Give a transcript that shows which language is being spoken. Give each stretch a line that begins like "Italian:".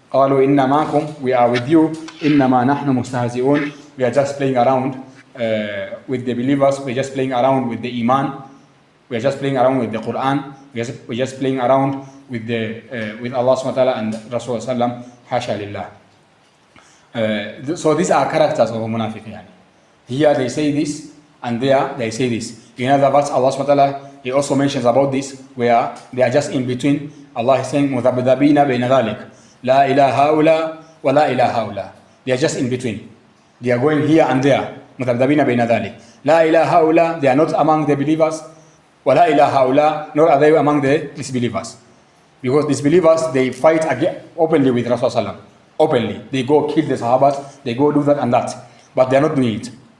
Arabic: قَالُوا إِنَّا مَعَكُمْ,
English: we are with you.
Arabic: إِنَّمَا نَحْنُ مُسْتَهْزِئُونَ,
English: we are just playing around with the believers, we're just playing around with the iman, we're just playing around with the Quran, we're just playing around with Allah subhanahu wa ta'ala and Rasulullah sallam, hasha lillah. So these are characters of a munafiq. Here they say this, and there they say this. In other words, Allah subhanahu wa ta'ala, He also mentions about this, where they are just in between. Allah is saying,
Arabic: مُذَبْذَبِينَ بَيْنَ ذَلِكَ لَا إِلَهَ هَؤُلَاء وَلَا إِلَهَ هَؤُلَاء.
English: They are just in between. They are going here and there.
Arabic: مُذَبْذَبِينَ بَيْنَ ذَلِكَ لَا إِلَهَ هَؤُلَاء.
English: They are not among the believers.
Arabic: وَلَا إِلَهَ هَؤُلَاء.
English: Nor are they among the disbelievers. Because disbelievers, they fight openly with Rasulullah. Openly. They go kill the Sahabas, they go do that and that. But they are not doing it.